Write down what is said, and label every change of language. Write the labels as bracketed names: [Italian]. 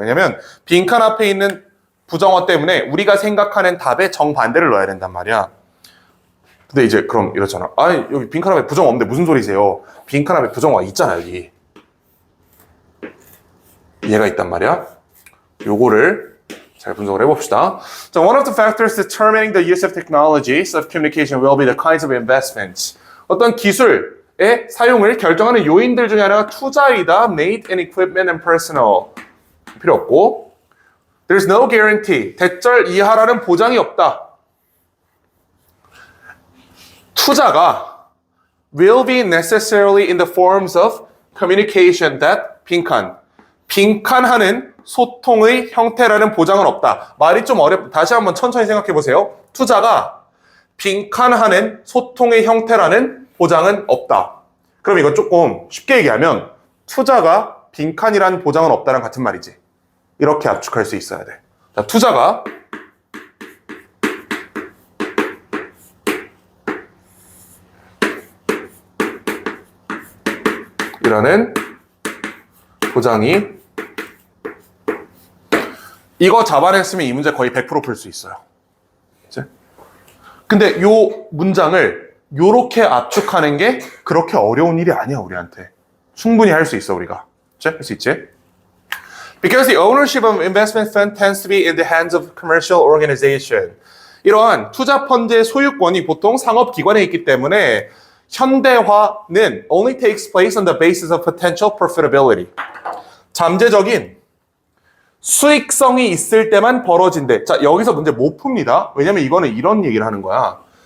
[Korean] 왜냐면 빈칸 앞에 있는 부정어 때문에 우리가 생각하는 답에 정반대를 넣어야 된단 말이야. 근데 이제 그럼 이렇잖아. 여기 빈칸 앞에 부정어 없는데 무슨 소리세요? 빈칸 앞에 부정어가 있잖아, 여기. 얘가 있단 말이야. 요거를 잘 분석을 해봅시다. [English] So one of the factors determining the use of technologies of communication will be the kinds of investments. [Korean] 어떤 기술의 사용을 결정하는 요인들 중에 하나가 투자이다. [English] Made in equipment and personnel. [Korean] 필요 없고. [English] There's no guarantee. [Korean] 대절 이하라는 보장이 없다. 투자가 will be necessarily in the forms of communication that 빈칸하는 소통의 형태라는 보장은 없다. 말이 좀 어렵다. 다시 한번 천천히 생각해 보세요. 투자가 빈칸하는 소통의 형태라는 보장은 없다. 그럼 이거 조금 쉽게 얘기하면 투자가 빈칸이란 보장은 없다는 같은 말이지. 이렇게 압축할 수 있어야 돼. 자, 투자가 이라는 보장이 이거 잡아냈으면 이 문제 거의 100% 풀 수 있어요. 그치? 근데 요 문장을 요렇게 압축하는 게 그렇게 어려운 일이 아니야, 우리한테. 충분히 할 수 있어, 우리가. 그치? 할 수 있지? [English] Because the ownership of investment fund tends to be in the hands of commercial organization. [Korean] 이러한 투자 펀드의 소유권이 보통 상업기관에 있기 때문에 현대화는 [English] only takes place on the basis of potential profitability. [Korean] 잠재적인 수익성이 있을 때만 벌어진대. 자, 여기서 문제 못 풉니다. 왜냐면 이거는 이런 얘기를 하는 거야.